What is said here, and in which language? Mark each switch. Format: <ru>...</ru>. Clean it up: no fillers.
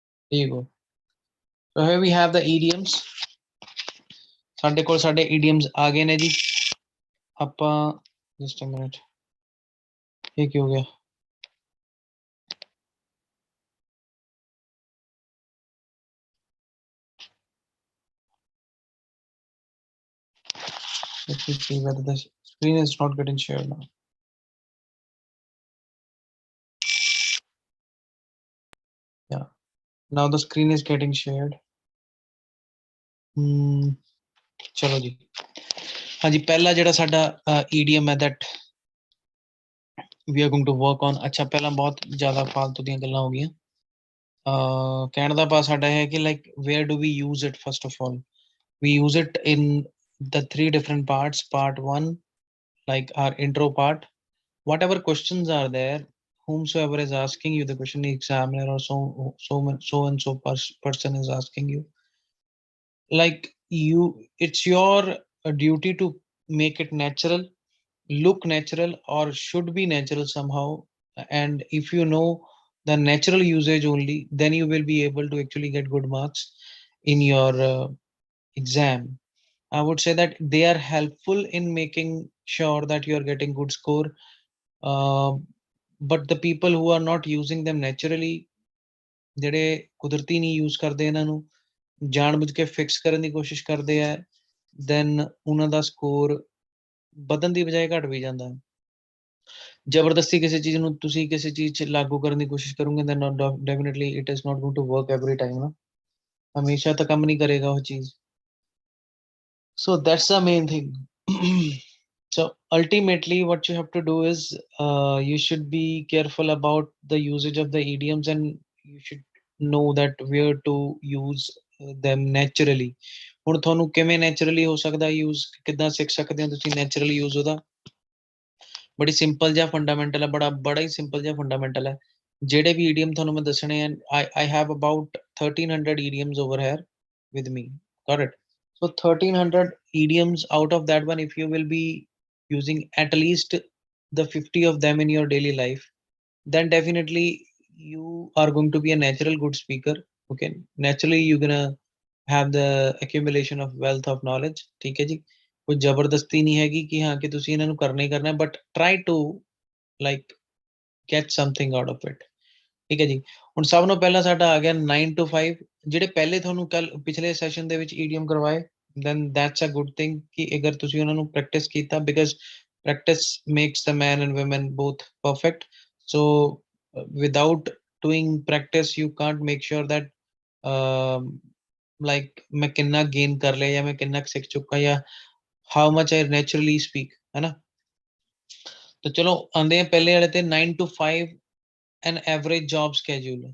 <en>Here you go. So here we have the idioms.</en> <pa>ਸਾਡੇ ਕੋਲ ਸਾਡੇ idioms ਆ ਗਏ ਨੇ ਜੀ. ਆਪਾਂ</pa> <en>just a minute.</en> <pa>ਇਹ ਕੀ ਹੋ ਗਿਆ?</pa> <en>Let me see whether the screen is not getting shared now. Yeah, now the screen is getting shared.</en> <pa>ਚਲੋ ਜੀ, ਹਾਂਜੀ ਪਹਿਲਾ ਜਿਹੜਾ ਸਾਡਾ idiom ਹੈ</pa> <en>that we are going to work on.</en> <pa>ਅੱਛਾ ਪਹਿਲਾਂ ਬਹੁਤ ਜ਼ਿਆਦਾ ਫਾਲਤੂ ਦੀਆਂ ਗੱਲਾਂ ਹੋ ਗਈਆਂ. ਕਹਿਣ ਦਾ ਭਾਵ ਸਾਡਾ ਹੈ ਕਿ</pa> <en>like where do we use it? First of all, we use it in the 3 different parts. Part 1, like our intro part, whatever questions are there, whomsoever is asking you the question, the examiner or so and so person is asking you, like it's your duty to make it natural, look natural, or should be natural somehow. And if you know the natural usage only, then you will be able to actually get good marks in your exam. I would say that they are helpful in making sure that you are getting good score, but the people who are not using them naturally,</en> <pa>ਜਿਹੜੇ ਕੁਦਰਤੀ ਨਹੀਂ use ਕਰਦੇ ਇਹਨਾਂ ਨੂੰ, ਜਾਣਬੁੱਝ ਕੇ fix ਕਰਨ ਦੀ ਕੋਸ਼ਿਸ਼ ਕਰਦੇ ਆ, then ਉਹਨਾਂ ਦਾ ਸਕੋਰ ਵਧਣ ਦੀ ਬਜਾਏ ਘਟ ਵੀ ਜਾਂਦਾ ਹੈ। ਜ਼ਬਰਦਸਤੀ ਕਿਸੇ ਚੀਜ਼ ਨੂੰ ਤੁਸੀਂ ਕਿਸੇ ਚੀਜ਼ 'ਚ ਲਾਗੂ ਕਰਨ ਦੀ ਕੋਸ਼ਿਸ਼ ਕਰੋਗੇ,</pa> <en>then definitely it is not going to work every time</en> <pa>ਨਾ, ਹਮੇਸ਼ਾ ਤਾਂ ਕੰਮ ਨਹੀਂ ਕਰੇਗਾ ਉਹ ਚੀਜ਼।</pa> <en>So that's the main thing. So ultimately what you have to do is you should be careful about the usage of the idioms, and you should know that where to use them naturally.</en> <pa>ਹੁਣ ਤੁਹਾਨੂੰ ਕਿਵੇਂ naturally ਹੋ ਸਕਦਾ use, ਕਿੱਦਾਂ ਸਿੱਖ ਸਕਦੇ ਹੋ ਤੁਸੀਂ naturally use ਉਹਦਾ? ਬੜੀ ਸਿੰਪਲ ਜਿਹਾ ਫੰਡਾਮੈਂਟਲ ਹੈ, ਬੜਾ ਹੀ ਸਿੰਪਲ ਜਿਹਾ ਫੰਡਾਮੈਂਟਲ ਹੈ। ਜਿਹੜੇ ਵੀ ਈਡੀਅਮ ਤੁਹਾਨੂੰ ਮੈਂ ਦੱਸਣੇ ਆ,</pa> <en>I have about 1300 idioms over here with me, got it? So 1300 idioms, out of that one, if you will be using at least the 50 of them in your daily life, then definitely you are going to be a natural good speaker. Okay, naturally you're gonna have the accumulation of wealth of knowledge,</en> <pa>ਠੀਕ ਹੈ ਜੀ। ਕੋਈ ਜ਼ਬਰਦਸਤੀ ਨਹੀਂ ਹੈਗੀ ਕਿ ਹਾਂ ਕਿ ਤੁਸੀਂ ਇਹਨਾਂ ਨੂੰ ਕਰਨਾ ਹੀ ਕਰਨਾ,</pa> <en>but try to like get something out of it,</en> <pa>ਠੀਕ ਹੈ ਜੀ। ਹੁਣ ਸਭ ਤੋਂ ਪਹਿਲਾਂ ਸਾਡਾ ਆ ਗਿਆ 9 to 5, ਜਿਹੜੇ ਪਹਿਲੇ ਤੁਹਾਨੂੰ ਕੱਲ ਪਿਛਲੇ ਸੈਸ਼ਨ ਦੇ ਵਿੱਚ ਈਡੀਐਮ ਕਰਵਾਏ,</pa> <en>then that's a good thing</en> <pa>ਕਿ ਅਗਰ ਤੁਸੀਂ ਉਹਨਾਂ ਨੂੰ ਪ੍ਰੈਕਟਿਸ ਕੀਤਾ,</pa> <en>because practice makes the man and women both perfect. So without doing practice you can't make sure that like</en> <hi>मैं कितना गेन कर लिया, या मैं कितना सीख चुका, या</hi> <en>how much I naturally speak,</en> <hi>है ना।</hi> <pa>तो चलो आंदे हैं पहले वाले ते</pa> <en>9 to 5 an average job schedule।</en>